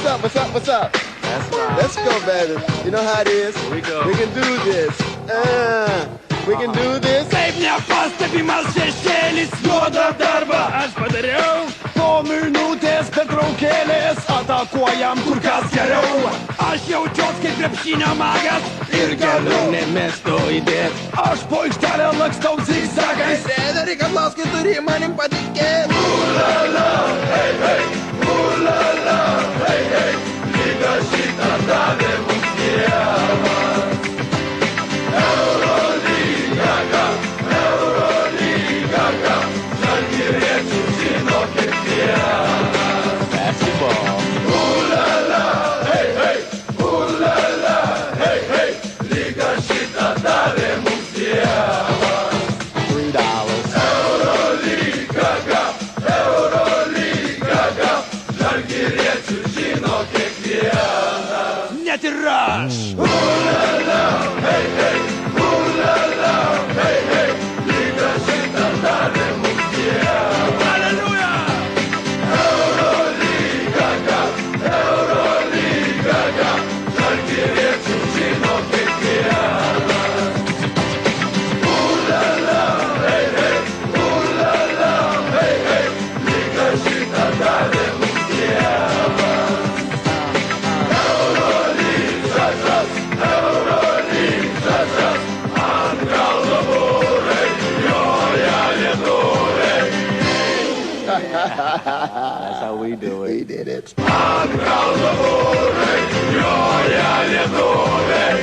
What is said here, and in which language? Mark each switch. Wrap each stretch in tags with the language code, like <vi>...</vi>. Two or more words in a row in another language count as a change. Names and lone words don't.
<en>What's up? What's up? That's right. Let's go, baby. You know how it is. Here we go. We can do this. We can do this.</en> <lt>Kaip nepastebimas šešėlis juodą darbą aš padariau. Po minutės pertraukėlės atakuojam kur kas geriau. Aš jaučiuos kaip krepšinio magas ir galiu nemesto įdėt. Aš po aikštelę lakstau zigzagais. Treneri Kazlauskai turi manim patikėt. Ulala, hei, hei, ulala, hei, hei, lyga šitą davė mums Dievas. Eurolyga, Eurolyga, žalgiriečių žino kiekvienas. Basketball. Ulala, hei, hei, ulala, hei, hei, lyga šitą davė mums Dievas. $3. Eurolyga, Eurolyga, žalgiriečių žino kiekvienas. Net ir aš. Ulala, hei, hei, ulala, hei, hei, lyga šitą davė mums Dievas. Alleluja! Eurolyga, Eurolyga, žalgiriečių žino kiekvienas. Ulala, hei, hei, ulala, hei, hei, lyga šitą davė mums Dievas. Eurolyga, ant kalno būrai, joja lietuviai.</lt> <en>That's how we do it. We did it.</en> <lt>Ant kalno būrai, joja lietuviai.</lt>